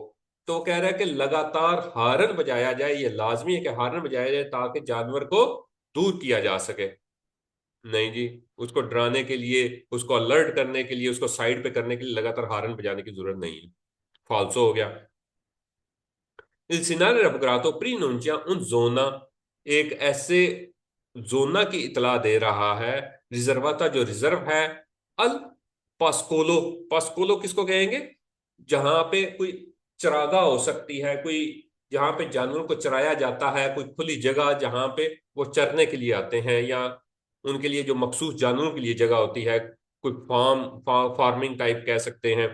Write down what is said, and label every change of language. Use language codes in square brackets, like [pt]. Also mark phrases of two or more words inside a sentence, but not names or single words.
[hi] तो कह रहा है कि लगातार हारन बजाया जाए, ये लाजमी है कि हारन बजाया जाए ताकि जानवर को दूर किया जा सके। नहीं जी, उसको डराने के लिए, उसको अलर्ट करने के लिए, उसको साइड पे करने के लिए लगातार हारन बजाने की जरूरत नहीं है। फाल्सो हो गया। [it] Il segnale raffigurato preannuncia un zona, [hi] एक ऐसे जोना की इतला दे रहा है, रिजर्वाता जो रिजर्व है, [it] al pascolo, [hi] पास्कोलो किसको कहेंगे? जहां पे कोई चरागाह हो सकती है, कोई जहां पे जानवरों को चराया जाता है, कोई खुली जगह जहां पे वो चरने के लिए आते हैं, या उनके लिए जो मखसूस जानवरों के लिए जगह होती है, कोई [en] farming type [hi] कह सकते हैं।